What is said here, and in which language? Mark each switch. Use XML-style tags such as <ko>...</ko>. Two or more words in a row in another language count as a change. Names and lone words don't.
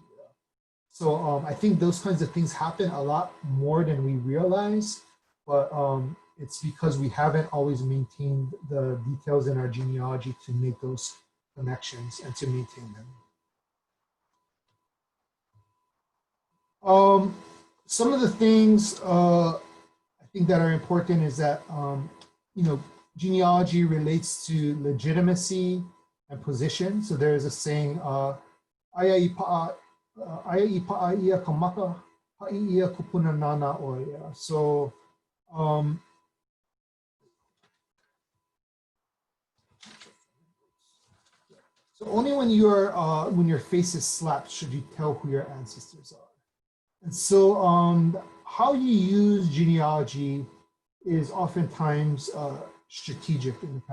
<en>So I think those kinds of things happen a lot more than we realize, but it's because we haven't always maintained the details in our genealogy to make those connections and to maintain them. Some of the things I think that are important is that genealogy relates to legitimacy and position. So there is a saying,</en> <haw>"Aya I pa'a ia ka maka, ha'i ia kupuna nana oia."</haw> <en>So so only when your face is slapped should you tell who your ancestors are. And so how you use genealogy is oftentimes strategic in the past.</en>